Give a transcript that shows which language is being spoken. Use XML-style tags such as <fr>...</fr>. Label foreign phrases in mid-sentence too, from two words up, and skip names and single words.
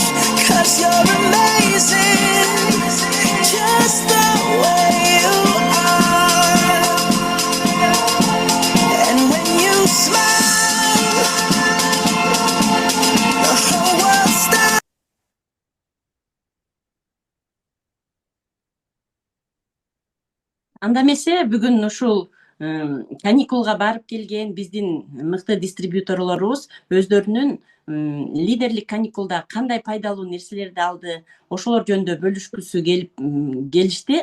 <en>'Cause you're amazing, just the way you are. And when you smile, the whole world stops.</en> <ky>Анда эмесе бүгүн ушул каникулга барып келген биздин мыкты дистрибьюторлорубуз өздөрүнүн лидерлик каникулда кандай пайдалуу нерселерди алды, ошолор жөнүндө бөлүшкүсү келишти.</ky>